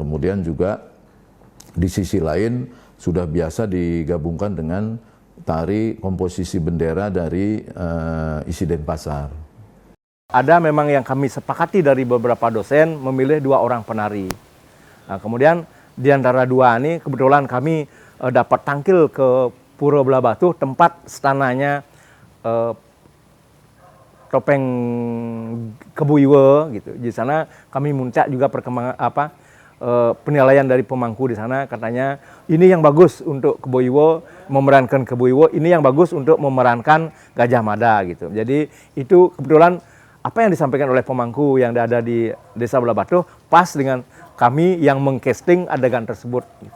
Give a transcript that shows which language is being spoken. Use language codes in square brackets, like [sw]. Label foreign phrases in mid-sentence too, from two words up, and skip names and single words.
[id] Kemudian juga di sisi lain sudah biasa digabungkan dengan tari komposisi bendera dari isi Denpasar. Ada memang yang kami sepakati dari beberapa dosen memilih 2 orang penari. Nah, kemudian di antara 2 ini kebetulan kami dapat tangkil ke Pura Belah Batu, tempat stananya topeng Kebo-Iwa gitu. Di sana kami muncak juga perkembangan penilaian dari pemangku di sana, katanya ini yang bagus untuk Kebo-Iwa, memerankan Kebo-Iwa, ini yang bagus untuk memerankan Gajah Mada gitu. Jadi itu kebetulan apa yang disampaikan oleh pemangku yang ada di Desa Belah Batu pas dengan kami yang mengcasting adegan tersebut gitu.